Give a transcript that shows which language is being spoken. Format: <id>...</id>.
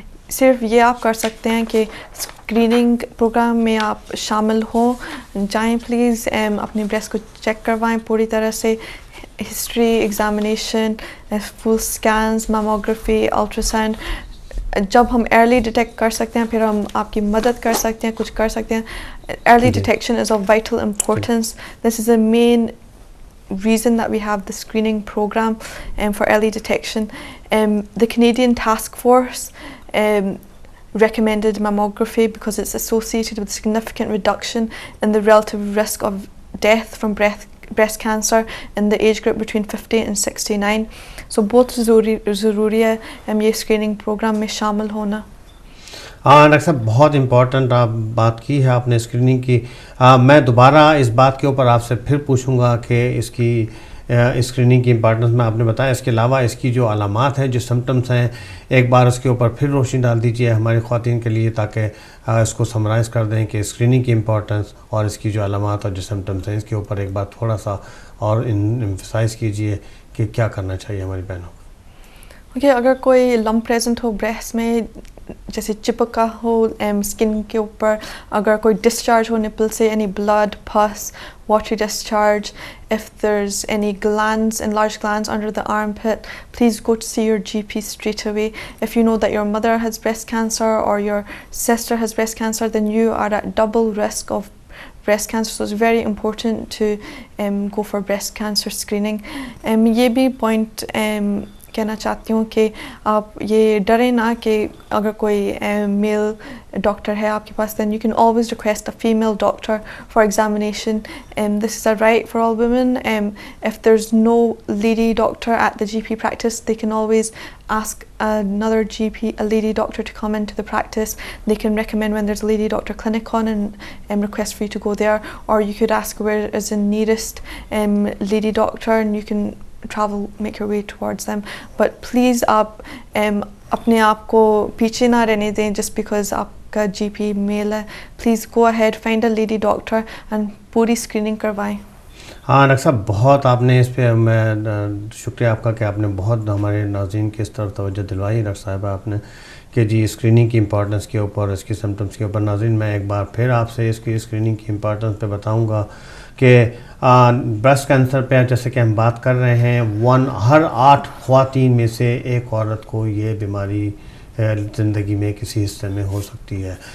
<ur>صرف یہ آپ کر سکتے ہیں کہ اسکریننگ پروگرام میں آپ شامل ہوں, جائیں پلیز, اپنی بریسٹ کو چیک کروائیں پوری طرح سے, ہسٹری, ایگزامینیشن, فل اسکینز, میموگرافی, الٹرا ساؤنڈ. جب ہم ارلی ڈیٹیکٹ کر سکتے ہیں پھر ہم آپ کی مدد کر سکتے ہیں, کچھ کر سکتے ہیں.</ur> <en>Early detection is of vital importance. This is a main reason that we have the screening program for early detection. The Canadian Task Force recommended mammography because it's associated with significant reduction in the relative risk of death from breast cancer in the age group between 50 and 69.</en> <ur>So بہت ضروری ہے یہ screening programme میں شامل ہونا. Doctor صاحب بہت important بات کی ہے آپ نے اسکریننگ کی. میں دوبارہ اس بات کے اوپر آپ سے پھر پوچھوں گا کہ اس کی اسکریننگ کی امپورٹنس میں آپ نے بتایا. اس کے علاوہ اس کی جو علامات ہیں, جو سمٹمس ہیں, ایک بار اس کے اوپر پھر روشنی ڈال دیجیے ہماری خواتین کے لیے تاکہ اس کو سمرائز کر دیں کہ اسکریننگ کی امپورٹنس اور اس کی جو علامات اور جو سمٹمس ہیں اس کے اوپر ایک بار تھوڑا سا اور ایمفسائز کیجیے کہ کیا کرنا چاہیے ہماری بہنوں کو. اوکے اگر کوئی لمپ پریزنٹ ہو بریسٹ میں جیسے چپکا ہو اسکن کے اوپر, اگر کوئی ڈسچارج ہو نپل سے, اینی بلڈ, پس, watery discharge,</ur> <en>if there's any glands, enlarged glands under the armpit, please go to see your GP straight away. If you know that your mother has breast cancer or your sister has breast cancer, then you are at double risk of breast cancer, so it's very important to go for breast cancer screening.</en> <ur>یہ بھی point کہنا چاہتی ہوں کہ آپ یہ ڈریں نہ کہ اگر کوئی میل ڈاکٹر ہے آپ کے پاس,</ur> <en>then you can always request a female doctor for examination. This is a right for all women. If there's no lady doctor at the GP practice, they can always ask another GP, a lady doctor, to come into the practice. They can recommend when there's a lady doctor clinic on and request for you to go there, or you could ask where is the nearest lady doctor and you can travel, make your way towards them.</en> <ur>But please آپ اپنے آپ کو پیچھے نہ رہنے دیں</ur> <en>just because</en> <ur>آپ کا GP میل ہے.</ur> <en>Please go ahead, find a lady doctor and</en> <ur>پوری اسکریننگ کروائیں. ہاں ڈاکٹر صاحب بہت آپ نے اس پہ میں شکریہ آپ کا کہ آپ نے بہت ہمارے ناظرین کی اس طرف توجہ دلوائی ڈاکٹر صاحبہ آپ نے کہ جی اسکریننگ کی امپورٹنس کے اوپر, اس کی سمٹمس کے اوپر. ناظرین میں ایک بار پھر آپ سے اس کی اسکریننگ کی امپورٹنس پہ بتاؤں گا کہ بریسٹ کینسر پہ جیسے کہ ہم بات کر رہے ہیں, ہر 8 خواتین میں سے ایک عورت کو یہ بیماری زندگی میں کسی حصے میں ہو سکتی ہے.</ur>